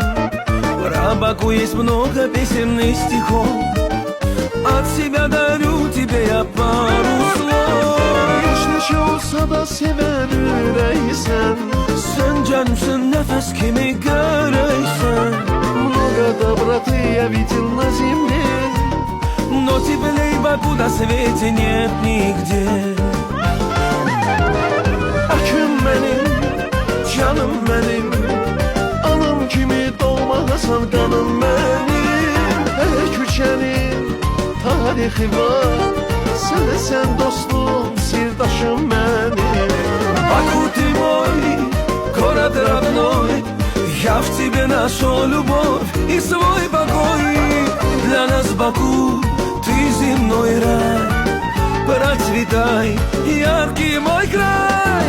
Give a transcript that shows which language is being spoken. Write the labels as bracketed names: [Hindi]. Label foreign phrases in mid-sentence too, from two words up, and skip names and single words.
[Russian] Про Баку есть много песен и стихов, от себя дарю тебе я пару слов. [Azerbaijani] Yaş neçə olsa da sevən ürəksən, Sen canımsın, nefes kimi göreysen. [Russian] много доброты я видел на земле. Но теплей Баку на свете нет нигде. [Azerbaijani] Bakım mənim, canım mənim, anam kimi doğmalısan qanım mənim. Hər küçənin tarixi var, sən dostum, sirdaşım mənim. [Russian] Баку, ты мой город родной, я в тебе нашел любовь и свой покой. Для нас Баку, ты земной рай, процветай, яркий мой край.